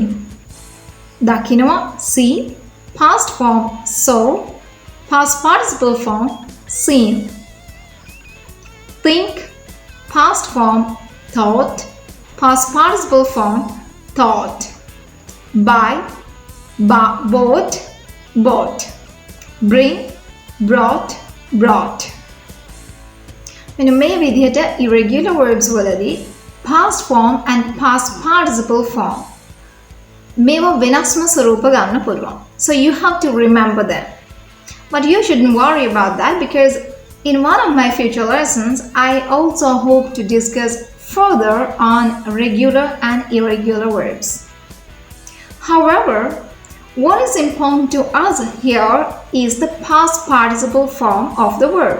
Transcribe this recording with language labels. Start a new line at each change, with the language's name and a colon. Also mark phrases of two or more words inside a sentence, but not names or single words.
English: දකිනවා see, past form saw, past participle form seen. Think, past form thought, past participle form thought. Buy, bought, bought. Bring, brought, brought.
Sinhala: මෙන්න මේ විදිහට
English: irregular verbs
Sinhala: වලදී
English: past form and past participle form
Sinhala: මේවා වෙනස්ම ස්වරූප ගන්න පුළුවන්.
English: So you have to remember them. But you shouldn't worry about that because in one of my future lessons, I also hope to discuss further on regular and irregular verbs. However, what is important to us here is the past participle form of the verb.